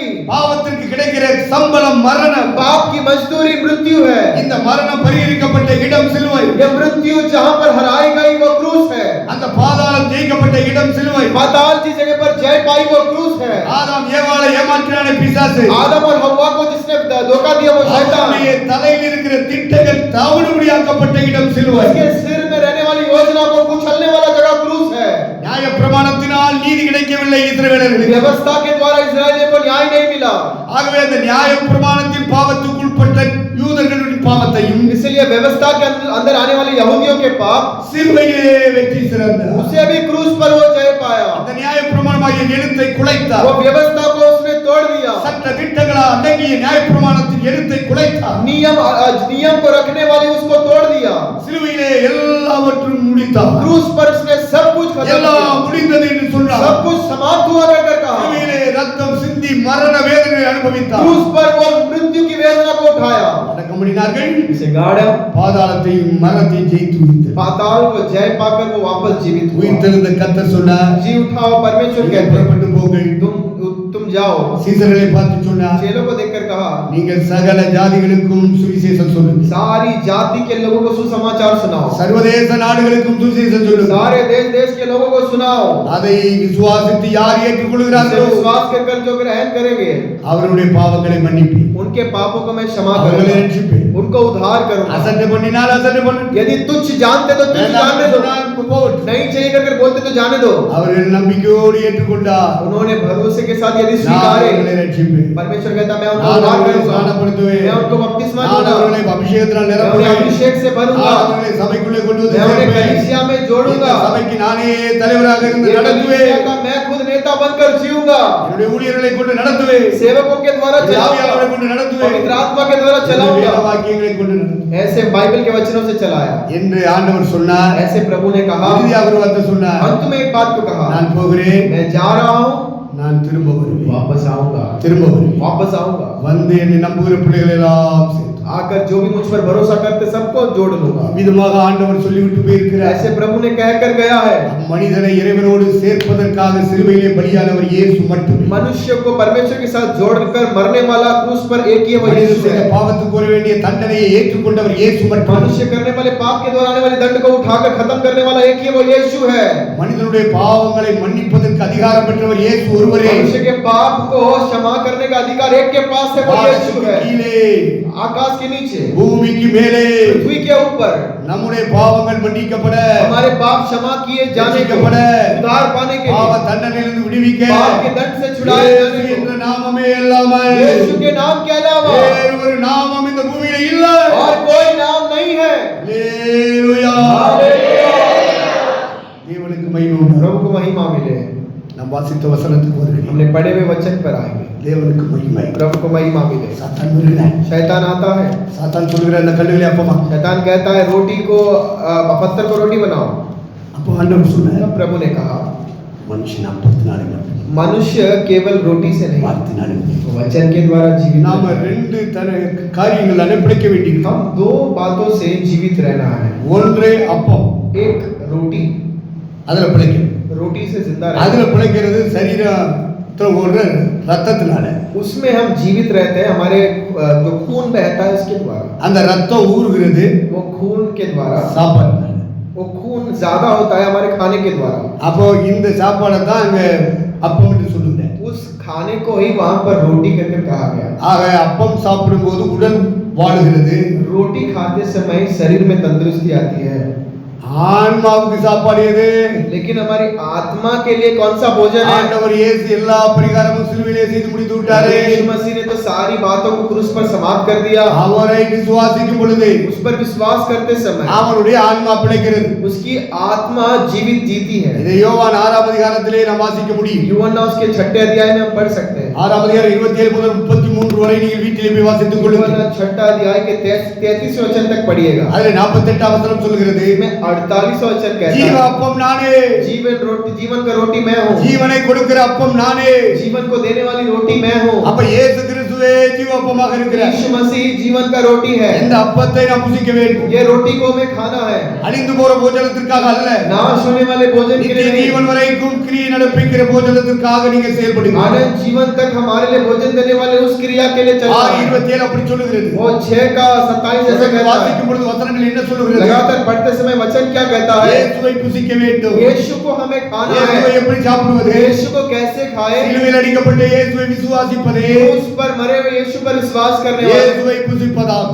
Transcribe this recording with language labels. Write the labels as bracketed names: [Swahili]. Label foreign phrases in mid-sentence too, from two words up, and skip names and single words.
[Tamil] பாவத்திற்கு கிடைக்கிற சம்பளம் மரணம். [Hindi] पाप की मजदूरी मृत्यु है. [Tamil] இந்த மரணம் பரிகரிக்கப்பட்ட இடம் சிலுவை. [Hindi] ये मृत्यु जहाँ पर हराई गई वो क्रूस है. [Tamil] அந்த பாதாளம் ஜெயிக்கப்பட்ட இடம் சிலுவை. [Hindi] पाताल की जगह पर जय पाई वो क्रूस है. [Tamil] ஆதாம் ஏவாளை ஏமாற்றினானே பிசாசு. [Hindi] आदम और हव्वा को जिसने धोखा दिया वो शैतान. [Tamil] அவனுடைய தலையில் இருக்கிற திட்டங்கள் தாவடுபடியாக்கப்பட்ட இடம் சிலுவை. [Hindi] उसके सिर में रहने वाली योजना को कुचलने वाला जगह क्रूस है. [Tamil] நியாய பிரமாணத்தினால் நீதி கிடைக்கவில்லை இஸ்ரவேலர்களுக்கு. [Hindi] व्यवस्था के द्वारा इस्राएलियों को न्याय नहीं मिला. [Tamil] ஆகவே அந்த நியாய பிரமாணத்தின் பாவத்துக்குட்பட்ட யூதர்களுடைய பாவத்தையும் [Hindi] इसलिए व्यवस्था के अंदर आने वाले यहूदियों के पाप [Tamil] சிலுவையிலே வெற்றி சிறந்தார். [Hindi] उसे भी क्रूस पर वो जय पाया. [Tamil] அந்த நியாய பிரமாணமாகிய எழுத்தை குலைத்தார். [Hindi] वो व्यवस्था को उसने तोड़ दिया. [Tamil] சட்ட திட்டங்களால் அடங்கிய நியாய பிரமாணத்தின் எழுத்தை குலைத்தார். [Hindi] नियम को रखने वाली उसको तोड़ दिया. [Tamil] சிலுவையிலே எல்லாவற்றையும் முடித்தார். [Hindi] क्रूस पर उसने सब कुछ खत्म [Tamil] எல்லாம் [Hindi] किया. [Tamil] முடிந்தது என்று சொன்னார். [Hindi] सब कुछ समाप्त हुआ कर कहा. [Tamil] சிலுவையிலே ரத்தம் சிந்தி மரண வேதனை அனுபவித்தார். [Hindi] क्रूस पर वो मृत्यु की वेदना को उठाया. [Tamil] அடக்கமடினார்கள். [Hindi] इसे गाड़ा. [Tamil] பாதாளத்தையும் மரணத்தையும் ஜெயித்து உயிர்த்தெழுந்தார். [Hindi] पाताल को जय पाकर वो वापस जीवित हुआ. [Tamil] உயிர்த்தெழுந்த கர்த்தர் சொன்னார், [Hindi] जी उठाओ परमेश्वर कहते हैं [Tamil] புறப்பட்டு போங்கள். [Hindi] तुम जाओ. [Tamil] சீசர்களை பார்த்து சொன்னார், [Hindi] चेलों को देखकर कहा कहा, [Tamil] நீங்கள் சகல ஜாதிகளுக்கும் சுவிசேஷம் சொல்லுங்கள், [Hindi] सारी जाति के लोगों को सुसमाचार सुनाओ, [Tamil] சர்வதேச நாடுகளுக்கும் சுவிசேஷம் சொல்லுங்கள். [Hindi] सारे देश देश के लोगों को सुनाओ. [Tamil] அதை விசுவாசித்து யார் [Hindi] इसे [Tamil] ஏற்றுக்கொள்கிறார்களோ [Hindi] विश्वास कर जो ग्रहण करेंगे, [Tamil] அவருடைய பாவங்களை மன்னிப்பேன், [Hindi] उनके पापों को मैं क्षमा [Tamil] அவர்களை [Hindi] करूंगा, [Tamil] ரட்சிப்பேன். [Hindi] उनको उद्धार करूंगा. [Tamil] அசட்டை பண்ணினால் அசட்டை பண்ணு, [Hindi] यदि तुच्छ जानते तो तुच्छ जानने दो, नहीं चाहिए करके बोलते तो जाने दो. [Tamil] அவர்கள் நம்பிக்கையோடு ஏற்றுக்கொண்டார், [Hindi] उन्होंने भरोसे के साथ यदि [Tamil] நான் [Hindi] स्वीकारे, [Tamil] அவர்களை ரட்சிப்பேன், [Hindi] परमेश्वर कहता मैं उनको [Tamil] நான் [Hindi] उद्धार [Tamil] அவர்களை [Hindi] करूंगा, [Tamil] ஸ்நானப்படுத்துவேன், [Hindi] मैं उनको बपतिस्मा [Tamil] நான் [Hindi] दूंगा, [Tamil] அவர்களை அபிஷேகத்தினால் [Hindi] मैं उन्हें [Tamil] நிரப்புவேன், [Hindi] अभिषेक से भरूंगा, [Tamil] நான் அவர்களை சபைக்குள்ளே கொண்டு வந்து [Hindi] मैं उन्हें [Tamil] சேர்ப்பேன். [Hindi] कलीसिया में [Tamil] இந்த [Hindi] जोड़ूंगा, [Tamil] சபைக்கு நானே தலைவராக இருந்து [Hindi] ये [Tamil] நடத்துவேன், [Hindi] कलीसिया का मैं खुद नेता बनकर जीऊंगा, [Tamil] என்னுடைய ஊழியர்களை கொண்டு நடத்துவேன், [Hindi] सेवकों के द्वारा [Tamil] என்னுடைய [Hindi] चलाऊंगा, [Tamil] ஆவியானவரை கொண்டு நடத்துவேன், [Hindi] पवित्र आत्मा के द्वारा [Tamil] என்னுடைய [Hindi] चलाऊंगा. [Tamil] வேத வாக்கியங்களை கொண்டு நடத்துவேன் [Hindi] ऐसे बाइबल के वचनों से चलाया. [Tamil] என்று ஆண்டவர் சொன்னார். [Hindi] ऐसे प्रभु ने कहा. [Tamil] இறுதியாக ஒரு வார்த்தை சொன்னார், [Hindi] अंत में एक बात को कहा, [Tamil] நான் போகிறேன், [Hindi] मैं जा रहा हूँ, [Tamil] நான் திரும்ப வருவேன், [Hindi] वापस आऊंगा, [Tamil] திரும்ப வருவேன், [Hindi] वापस आऊंगा, [Tamil] வந்து என்னை நம்புகிற பிள்ளைகள் எல்லாம் சேர்த்து [Hindi] आकर जो भी मुझ पर भरोसा करते सबको जोड़ लूंगा. [Tamil] விதமாக ஆண்டவர் சொல்லிவிட்டு போயிருக்கிறார். [Hindi] ऐसे प्रभु ने कहकर गया है. [Tamil] மனிதனை இறைவனோடு சேர்ப்பதற்காக சிலுவையிலே பலியானவர் இயேசு மட்டுமே. [Hindi] मनुष्य को परमेश्वर के साथ जोड़कर मरने वाला क्रूस पर एक ही वही यीशु है. [Tamil] பாவத்துக்கு வர வேண்டிய தண்டனையை ஏற்றுக்கொண்டவர் இயேசு மட்டுமே. [Hindi] मनुष्य करने वाले पाप के द्वारा आने वाले दंड को उठाकर खत्म करने वाला एक ही वो यीशु है. [Tamil] மனிதனுடைய பாவங்களை மன்னிப்பதற்கு அதிகாரம் பெற்றவர் இயேசு ஒருவரே. [Hindi] मनुष्य के पाप को क्षमा करने का अधिकार एक के पास है, वो यीशु है. [Tamil] கீழே [Hindi] आकाश के नीचे, [Tamil] பூமிக்கு மேலே [Hindi] पृथ्वी के ऊपर [Tamil] நம்முடைய பாவங்கள் மன்னிக்கப்பட, [Hindi] हमारे पाप क्षमा किए जाने के, उद्धार पाने के [Tamil] பாவ [Hindi] लिए, [Tamil] தண்டனையிலிருந்து விடுவிக்க [Hindi] पाप के दंड से छुड़ाए जाने [Tamil] இயேசு என்ற [Hindi] को, [Tamil] நாமமே இல்லாமல் [Hindi] यीशु के नाम के अलावा [Tamil] வேறு ஒரு நாமம் இந்த பூமியில இல்லை. [Hindi] और कोई नाम नहीं है. [Tamil] அல்லேலூயா. தேவனுக்கு மகிமை உண்டாகட்டும். [Hindi] प्रभु को महिमा मिले. [Tamil] நாம் வாசித்த வசனத்துக்கு வருகிறேன். [Hindi] हमने पढ़े हुए वचन पर आएंगे. [Tamil] தேவனுக்கு மகிமை. [Hindi] प्रभु को महिमा मिले. [Tamil] சாத்தான் வருகிறான். [Hindi] शैतान आता है. [Tamil] சாத்தான் சொல்கிறான், இந்த கல்லுகளை அப்பமா. [Hindi] शैतान कहता है रोटी को पत्थर को रोटी बनाओ. [Tamil] அப்போ ஆண்டவர் சொன்னார், [Hindi] तब प्रभु ने कहा [Tamil] மனுஷன் அப்பத்தினாலே மட்டும், [Hindi] मनुष्य केवल रोटी से नहीं, [Tamil] வார்த்தையினாலே மட்டும். [Hindi] वचन के द्वारा जीवित. [Tamil] நாம ரெண்டு காரியங்கள் அனுப்பிக்க வேண்டியிருக்கோம். [Hindi] हम दो बातों से जीवित रहना है. [Tamil] ஒன்று அப்பம், [Hindi] एक रोटी, [Tamil] அதுல பிழைக்கணும். [Hindi] रोटी से जिंदा [Tamil] அதுல [Hindi] रहना. [Tamil] பிழைக்கிறது சரீரத்துல ஒரு ரத்தத்தினால. [Hindi] उसमें हम जीवित रहते हैं, हमारे जो खून बहता है उसके द्वारा. [Tamil] அந்த ரத்தம் ஊறுகிறது [Hindi] वो खून के द्वारा, [Tamil] சாப்பாடுனால. [Hindi] वो खून ज्यादा होता है हमारे खाने के द्वारा. [Tamil] அப்போ இந்த சாப்பாடை தான் அங்க அப்பம் என்று சொல்லுங்க. [Hindi] उस खाने को ही वहां पर रोटी करके कहा गया. [Tamil] ஆக அப்பம் சாப்பிடும்போது உடல் வாழுகிறது. [Hindi] रोटी खाते समय शरीर में तंदुरुस्ती आती है. [Tamil] ஆன்மாவுக்கு சாப்பாடு எது? [Hindi] लेकिन हमारी आत्मा के लिए कौन सा भोजन है? [Tamil] ஆண்டவர் இயேசு எல்லா பரிகாரமும் சிலுவையிலே செய்து முடித்து விட்டாரே. [Hindi] यीशु मसीह ने तो सारी बातों को क्रूस पर समाप्त कर दिया. [Tamil] அவரை விசுவாசிக்கும் பொழுது [Hindi] उस पर विश्वास करते समय [Tamil] அவருடைய ஆன்மா பிழைக்கிறது. [Hindi] उसकी आत्मा जीवित जीती है. [Tamil] இதை யோவான் 6ஆம் அதிகாரத்திலே நாம் வாசிக்க முடியும். [Hindi] यूहन्ना उसके 6 अध्याय में हम पढ़ सकते हैं. [Tamil] 6ஆம் அதிகாரம் 27 முதல் 33 வரை நீங்கள் வீட்டிலே போய் வாசித்துக் கொள்ளுங்கள். [Hindi] यूहन्ना 6 अध्याय के 33 वचन तक पढ़िएगा. [Tamil] அதிலே 48 वचனம் சொல்கிறது, [Hindi] में 48 वचन कहता [Tamil] ஜீவ [Hindi] है, [Tamil] அப்பம் நானே, [Hindi] जीवन का रोटी मैं हूँ, [Tamil] ஜீவனை கொடுக்கிற அப்பம் நானே. [Hindi] जीवन को देने वाली रोटी मैं हूँ. [Tamil] அப்ப இயேசு கிறிஸ்துவே ஜீவ அப்பமாக இருக்கிறார். [Hindi] यीशु मसीह जीवन का रोटी है. [Tamil] இந்த அப்பத்தை நாம் புசிக்க வேண்டும். [Hindi] ये रोटी को हमें खाना है, [Tamil] அழிந்து போற போஜனத்திற்காக அல்ல, [Hindi] नाश होने वाले भोजन के [Tamil] நித்திய [Hindi] लिए नहीं. [Tamil] ஜீவன் வரைக்கும் கிரியை நடப்பிக்கிற போஜனத்திற்காக நீங்க செயல்படுங்க. [Hindi] आनंद जीवन तक हमारे लिए भोजन देने वाले उस क्रिया के लिए चलना है. [Tamil] 27 அப்படி சொல்லுகிறது. [Hindi] वो 6 का 27 ऐसे कहता है. [Tamil] வாசிக்கும் பொழுது வசனங்கள் என்ன சொல்லுகிறது? [Hindi] लगातार पढ़ते समय वचन क्या कहता है? [Tamil] இயேசுவை புசிக்க வேண்டும். [Hindi] यीशु को हमें खाना [Tamil] இயேசுவை [Hindi] है. [Tamil] எப்படி சாப்பிடுவது? [Hindi] यीशु को कैसे खाए? [Tamil] சிலுவையில் அடிக்கப்பட்ட இயேசுவை விசுவாசிப்பதே [Hindi] क्रूस पर मरे हुए यीशु पर विश्वास करने वाले [Tamil] இயேசுவை புசிப்பதாகும்.